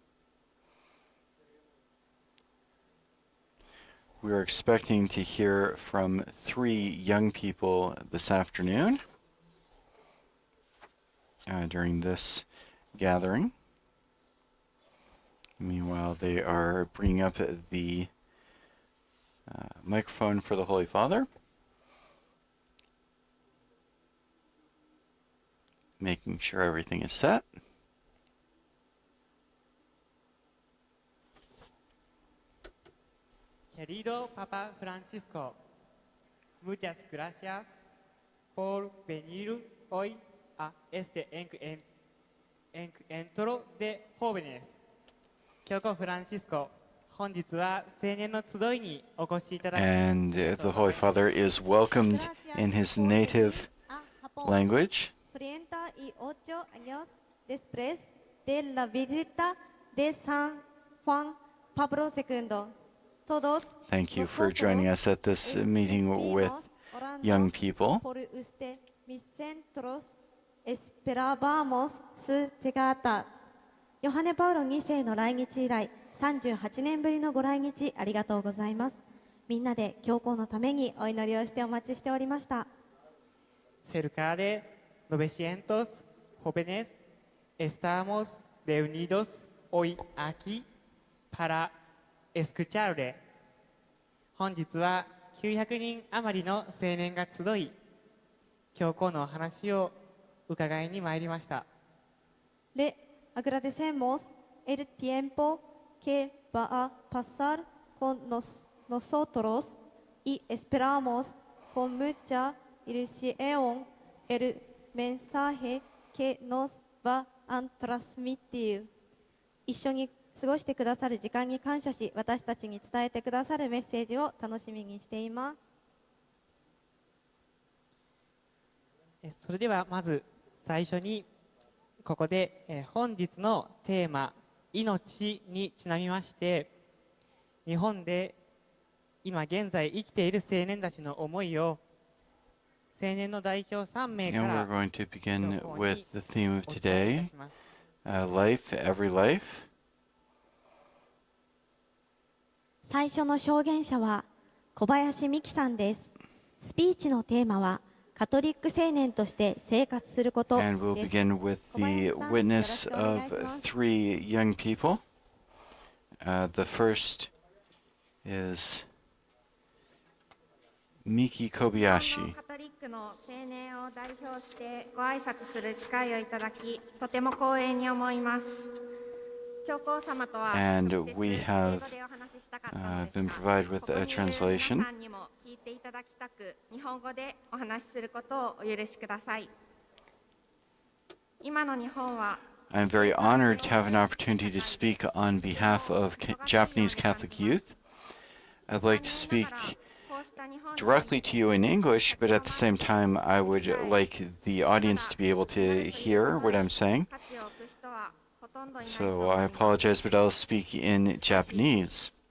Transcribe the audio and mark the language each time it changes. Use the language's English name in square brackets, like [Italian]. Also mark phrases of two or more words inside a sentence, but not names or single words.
[English] We are expecting to hear from 3 young people this afternoon during this gathering. Meanwhile, they are bringing up the microphone for the Holy Father, making sure everything is set. [Spanish] Querido Papa Francisco, muchas gracias por venir hoy a este encuentro de jóvenes. [Japanese] 教皇フランシスコ、本日は青年の集いにお越しいただき [English] And the Holy Father is welcomed in his native language. Thank you for joining us at this meeting with young people. [Spanish] Esperábamos su llegada. [Japanese] ヨハネ・パウロ2世の来日以来38年ぶりのご来日ありがとうございます。みんなで教皇のためにお祈りをしてお待ちしておりました。 [Spanish] Cerca de 900 jóvenes estamos reunidos hoy aquí para escucharle. [Japanese] 本日は900人余りの青年が集い、教皇の話を伺いに参りました。 [Spanish] Le agradecemos el tiempo que va a pasar con nosotros y esperamos con mucha ilusión el mensaje que nos va a transmitir. [Japanese] 一緒に過ごしてくださる時間に感謝し、私たちに伝えてくださるメッセージを楽しみにしています。それではまず最初にここで本日のテーマ「命」にちなみまして日本で今現在生きている青年たちの思いを青年の代表3名から [English] And we're going to begin with the theme of today, life, every life. [Japanese] 最初の証言者は小林美希さんです。スピーチのテーマはカトリック青年として生活することです。 [English] And we'll begin with the witness of 3 young people. The first is Miki [Japanese] 日本 [English] Kobayashi. [Japanese] のカトリックの青年を代表してご挨拶する機会をいただき、とても光栄に思います。教皇様とは [English] And [Japanese] 直接 [English] we [Japanese] 英 [English] have [Japanese] 語でお話ししたかったのです [English] been [Japanese] が、 [English] provided with [Japanese] ここ [English] a [Japanese] にいる [English] translation. [Japanese] 皆さんにも聞いていただきたく、日本語でお話しすることをお許しください。今の日本は [English] I'm very honored to have an opportunity to speak on behalf of Japanese Catholic youth. I'd like to speak directly to you in English, but at the same time, I would like the audience to be able to hear what I'm saying. So I apologize, but I'll speak in Japanese.